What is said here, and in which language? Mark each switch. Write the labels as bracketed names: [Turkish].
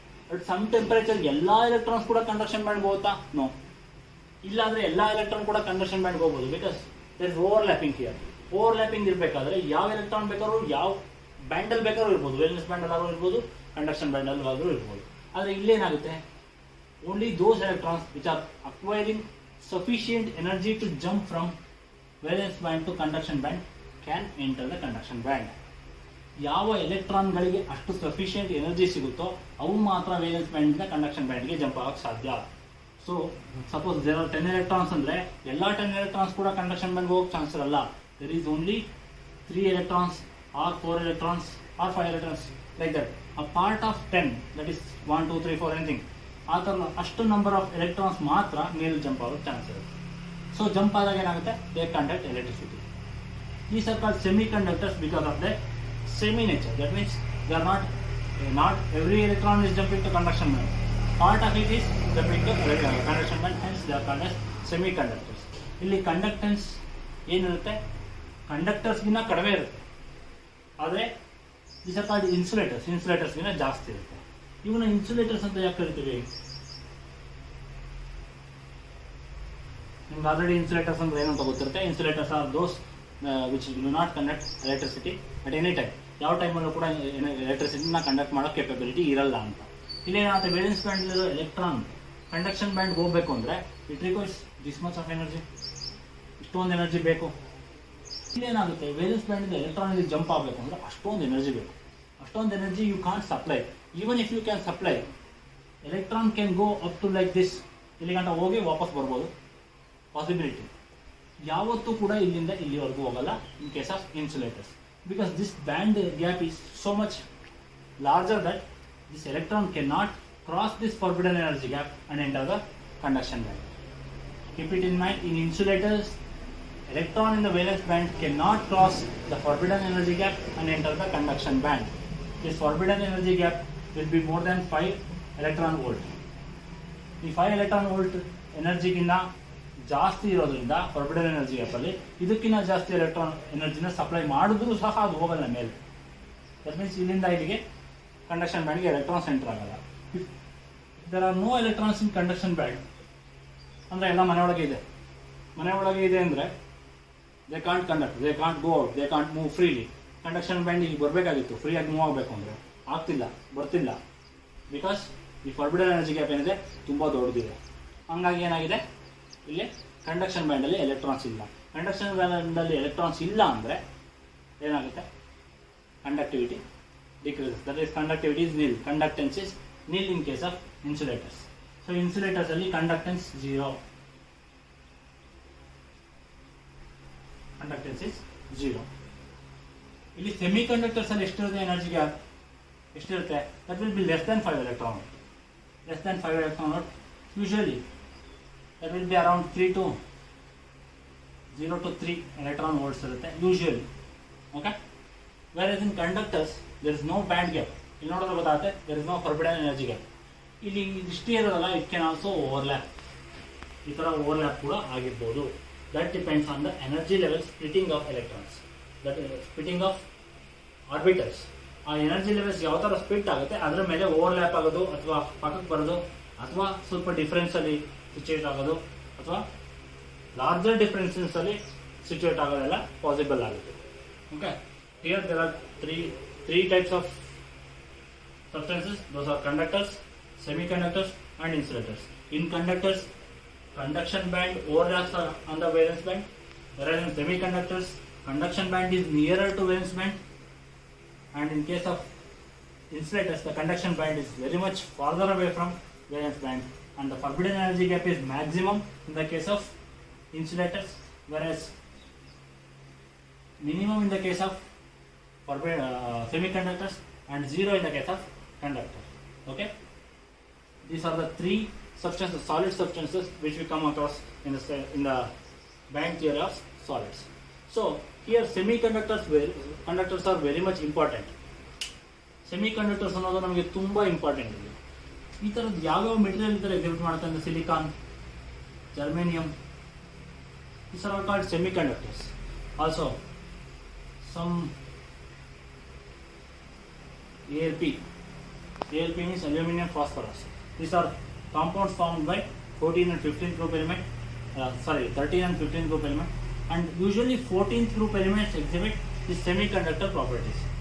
[Kannada] At some temperature ಎಲ್ಲ electrons ಕೂಡ conduction band ಹೋಗುತ್ತಾ, ನೋ. ಇಲ್ಲಾಂದ್ರೆ ಎಲ್ಲ ಎಲೆಕ್ಟ್ರಾನ್ ಕೂಡ ಕಂಡಕ್ಷನ್ ಬ್ಯಾಂಡ್ ಹೋಗ್ಬೋದು, [English] Because there is overlapping here. [Kannada] Overlapping ಇರಬೇಕಾದ್ರೆ ಯಾವ ಎಲೆಕ್ಟ್ರಾನ್ ಬೇಕಾದ್ರೂ ಯಾವ ಬ್ಯಾಂಡಲ್ಲಿ ಬೇಕಾದ್ರೂ ಇರ್ಬೋದು, ವೇಲೆನ್ಸ್ ಬ್ಯಾಂಡಲ್ಲಿ ಆದ್ರೂ ಇರ್ಬೋದು, ಕಂಡಕ್ಷನ್ ಬ್ಯಾಂಡಲ್ಲಿ ಆದ್ರೂ ಇರ್ಬೋದು. ಆದರೆ ಇಲ್ಲೇನಾಗುತ್ತೆ, [English] Only those electrons which are acquiring sufficient energy to jump from valence band to conduction band can enter the conduction band. [Kannada] ಯಾವ ಎಲೆಕ್ಟ್ರಾನ್ಗಳಿಗೆ ಅಷ್ಟು ಸಫಿಷಿಯಂಟ್ ಎನರ್ಜಿ ಸಿಗುತ್ತೋ ಅವು ಮಾತ್ರ ವೇಲೆನ್ಸ್ ಬ್ಯಾಂಡಿಂದ ಕಂಡಕ್ಷನ್ ಬ್ಯಾಂಡ್ಗೆ ಜಂಪ್ ಆಗಕ್ಕೆ ಸಾಧ್ಯ. [English] so suppose there are 10 electrons [Kannada] ಅಂದರೆ ಎಲ್ಲ 10 ಎಲೆಕ್ಟ್ರಾನ್ಸ್ ಕೂಡ ಕಂಡಕ್ಷನ್ ಬ್ಯಾಂಡ್ಗೆ ಹೋಗಕ್ಕೆ ಚಾನ್ಸ್ ಇರಲ್ಲ. [English] There is only 3 electrons or 4 electrons or 5 electrons like that. A part of 10 that is 1 2 3 4 anything, [Kannada] ಆ ಥರ ಅಷ್ಟು ನಂಬರ್ ಆಫ್ ಎಲೆಕ್ಟ್ರಾನ್ಸ್ ಮಾತ್ರ ಮೇಲೆ ಜಂಪ್ ಆಗೋಕ್ಕೆ ಚಾನ್ಸ್ ಇರುತ್ತೆ. ಸೊ ಜಂಪ್ ಆದಾಗ ಏನಾಗುತ್ತೆ, [English] They conduct electricity. These are called semiconductors because of their semi nature. That means they are not every electron is jumping to conduction band. Part of it is jumping to conduction band, hence they are called as semiconductors. [Kannada] ಇಲ್ಲಿ conductance ಏನಿರುತ್ತೆ, ಕಂಡಕ್ಟರ್ಸ್ಗಿನ್ನ ಕಡಿಮೆ ಇರುತ್ತೆ. ಆದರೆ [English] these are called insulators. [Kannada] ಇನ್ಸುಲೇಟರ್ಸ್ಗಿನ್ನ ಜಾಸ್ತಿ ಇರುತ್ತೆ. ಇವನ್ನ insulators ಅಂತ ಯಾಕೆ ಕರಿತೀವಿ? ನಿಮ್ಗೆ ಆಲ್ರೆಡಿ ಇನ್ಸುಲೇಟರ್ಸ್ ಅಂದ್ರೆ ಏನಂತ ಗೊತ್ತಿರುತ್ತೆ. [English] Insulators are those which do not conduct electricity at any time. [Kannada] ಯಾವ ಟೈಮಲ್ಲೂ ಕೂಡ ಎಲೆಕ್ಟ್ರಿಸಿಟಿನ ಕಂಡಕ್ಟ್ ಮಾಡೋ ಕೆಪಬಿಲಿಟಿ ಇರಲ್ಲ ಅಂತ. ಇಲ್ಲೇನಾಗುತ್ತೆ, ವೇಲೆನ್ಸ್ ಬ್ಯಾಂಡಲ್ಲಿರೋ ಎಲೆಕ್ಟ್ರಾನ್ ಕಂಡಕ್ಷನ್ ಬ್ಯಾಂಡ್ಗೆ ಹೋಗಬೇಕು ಅಂದರೆ [English] it requires this much of energy, [Kannada] ಇಷ್ಟೊಂದು ಎನರ್ಜಿ ಬೇಕು. ಇಲ್ಲೇನಾಗುತ್ತೆ, ವೇಲೆನ್ಸ್ ಬ್ಯಾಂಡಿಂದ ಎಲೆಕ್ಟ್ರಾನಿಗೆ ಜಂಪ್ ಆಗಬೇಕು ಅಂದರೆ ಅಷ್ಟೊಂದು ಎನರ್ಜಿ ಬೇಕು. ಅಷ್ಟೊಂದು energy [English] You can't supply. Even if you can supply, electron can go up to like this, [Kannada] ಇಲ್ಲಿ ಗಂಟ ಹೋಗಿ ವಾಪಸ್ ಬರ್ಬೋದು, [English] Possibility. [Kannada] ಯಾವತ್ತೂ ಕೂಡ ಇಲ್ಲಿಂದ ಇಲ್ಲಿವರೆಗೂ ಹೋಗಲ್ಲ [English] In case of insulators, because this band gap is so much larger that this electron can not cross this forbidden energy gap and enter the conduction band. Keep it in mind, in insulators, electron in the valence band cannot cross the forbidden energy gap and enter the conduction band. This forbidden energy gap will be more than 5 electron volt. [Kannada] ಈ 5 electron volt ಎನರ್ಜಿಗಿನ್ನ ಜಾಸ್ತಿ ಇರೋದ್ರಿಂದ forbidden energy ಗ್ಯಾಪಲ್ಲಿ ಇದಕ್ಕಿಂತ ಜಾಸ್ತಿ electron ಎನರ್ಜಿನ supply ಮಾಡಿದ್ರೂ ಸಹ ಅದು ಹೋಗಲ್ಲ ಮೇಲೆ. [English] that means [Kannada] ಇಲ್ಲಿಂದ ಇಲ್ಲಿಗೆ ಕಂಡಕ್ಷನ್ ಬ್ಯಾಂಡ್ಗೆ ಎಲೆಕ್ಟ್ರಾನ್ಸ್ ಎಂಟರ್ ಆಗಲ್ಲ. [English] if there are no electrons in conduction band [Kannada] ಅಂದರೆ ಎಲ್ಲ ಮನೆಯೊಳಗೆ ಇದೆ. ಮನೆಯೊಳಗೆ ಇದೆ ಅಂದರೆ [English] They can't conduct, they can't go out, they can't move freely. [Kannada] Conduction band ಈಗ ಬರಬೇಕಾಗಿತ್ತು, ಫ್ರೀಯಾಗಿ ಮೂವ್ ಆಗಬೇಕು ಅಂದರೆ ಆಗ್ತಿಲ್ಲ, ಬರ್ತಿಲ್ಲ. ಬಿಕಾಸ್ ಈ ಫಾರ್ಬಿಡನ್ ಎನರ್ಜಿ ಗ್ಯಾಪ್ ಏನಿದೆ ತುಂಬ ದೊಡ್ಡದಿದೆ. ಹಂಗಾಗಿ ಏನಾಗಿದೆ, ಇಲ್ಲಿ ಕಂಡಕ್ಷನ್ ಬ್ಯಾಂಡಲ್ಲಿ ಎಲೆಕ್ಟ್ರಾನ್ಸ್ ಇಲ್ಲ. ಕಂಡಕ್ಷನ್ ಬ್ಯಾಂಡಲ್ಲಿ ಎಲೆಕ್ಟ್ರಾನ್ಸ್ ಇಲ್ಲ ಅಂದರೆ ಏನಾಗುತ್ತೆ, conductivity [English] decreases. That is conductivity is nil. Conductance is nil in case of insulators. So insulators ಅಲ್ಲಿ conductance 0. Conductance is 0. [Kannada] ಇಲ್ಲಿ semiconductors ಅಲ್ಲಿ ಎಷ್ಟಿರುತ್ತೆ ಎನರ್ಜಿ ಗ್ಯಾಪ್ ಎಷ್ಟಿರುತ್ತೆ? [English] That will be less than 5 electron volt. Less than 5 electron volt. Usually that will be around 0 to 3 electron volts ಇರುತ್ತೆ usually. Okay? Whereas in conductors there is no band gap. [Kannada] ಇಲ್ಲಿ ನೋಡಿದ್ರೆ ಗೊತ್ತಾಗುತ್ತೆ [English] there is no forbidden energy gap. [Kannada] ಇಲ್ಲಿ ಇಷ್ಟೇ ಇರೋದಲ್ಲ, [English] it can also overlap. [Kannada] ಈ ಥರ overlap ಕೂಡ ಆಗಿರ್ಬೋದು. [English] That depends on the energy level splitting of electrons. That splitting of orbitals. [Kannada] ಆ ಎನರ್ಜಿ ಲೆವೆಲ್ಸ್ ಯಾವ ಥರ ಸ್ಪ್ಲಿಟ್ ಆಗುತ್ತೆ ಅದರ ಮೇಲೆ ಓವರ್ಲ್ಯಾಪ್ ಆಗೋದು ಅಥವಾ ಪಕ್ಕಕ್ಕೆ ಬರೋದು ಅಥವಾ ಸ್ವಲ್ಪ ಡಿಫ್ರೆನ್ಸ್ ಅಲ್ಲಿ ಸಿಚುವೇಟ್ ಆಗೋದು ಅಥವಾ ಲಾರ್ಜರ್ ಡಿಫ್ರೆನ್ಸಸ್ ಅಲ್ಲಿ ಸಿಚುವೇಟ್ ಆಗೋದೆಲ್ಲ ಪಾಸಿಬಲ್ ಆಗುತ್ತೆ. [English] Okay, here there are three types of substances. Those are conductors, semiconductors and insulators. In conductors, conduction band overlaps on the valence band, whereas in semiconductors, conduction band is nearer to valence band, and in case of insulators, the conduction band is very much farther away from valence band, and the forbidden energy gap is maximum in the case of insulators, whereas minimum in the case of semiconductors and 0 in the case of conductor. Okay, these are the three substances, solid substances, which we come across in the band theory of solids. So here conductors are very much important. [Kannada] Semiconductors ಅನ್ನೋದು ನಮಗೆ ತುಂಬಾ important ಇದೆ. ಈ ಥರದ್ದು ಯಾವ್ಯಾವ material ಈ ಥರ exhibit ಮಾಡುತ್ತೆ ಅಂದರೆ silicon, germanium, [English] these are all called semiconductors. Also some ALP means aluminum phosphorus. These are compounds formed by 14 and 15th group element, 13 and 15th group element, and usually 14th group elements exhibit these semiconductor properties.